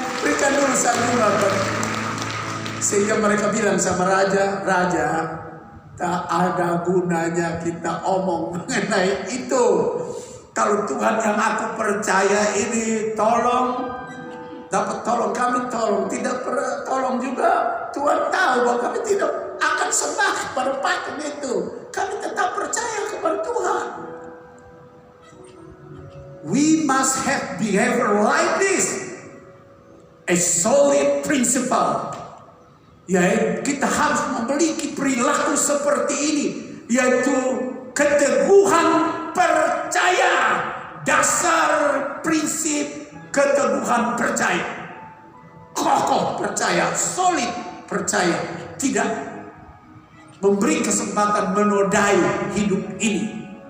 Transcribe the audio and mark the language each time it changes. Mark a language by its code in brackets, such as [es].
[id] Berikan dulu sanjungan. Sehingga mereka bilang sama raja, Raja, tak ada gunanya kita omong mengenai itu. Kalau Tuhan yang aku percaya ini tolong, dapat tolong, kami tolong. Tidak pernah tolong juga. Tuhan tahu bahwa kami tidak akan sembah kepada patung itu. Kami tetap percaya kepada Tuhan. [en] We must have behavior like this. A solid principle. [id] Yaitu kita harus memiliki perilaku seperti ini. Yaitu keteguhan percaya. Dasar prinsip keteguhan percaya. Kokoh percaya, solid percaya. Tidak memberi kesempatan menodai hidup ini.